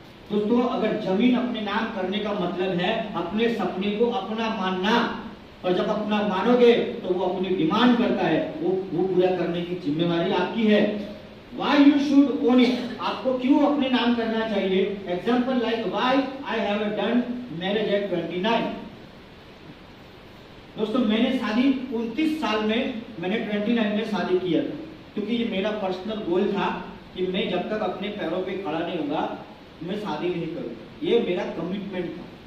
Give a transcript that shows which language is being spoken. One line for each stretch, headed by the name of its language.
Hindi: दोस्तों, अगर जमीन अपने नाम करने का मतलब है अपने सपने को अपना मानना, और जब अपना मानोगे तो वो अपनी डिमांड करता है, वो पूरा करने की जिम्मेवारी आपकी है।
English: Why you should own it?
Hindi: आपको क्यों अपने नाम करना चाहिए?
English: Example like why I have done marriage at 29.
Hindi: दोस्तों, मैंने शादी 29 साल में, मैंने 29 में शादी किया, क्योंकि ये मेरा पर्सनल गोल था कि मैं जब तक अपने पैरों पे खड़ा नहीं होगा मैं शादी नहीं करूंगा। ये मेरा कमिटमेंट था।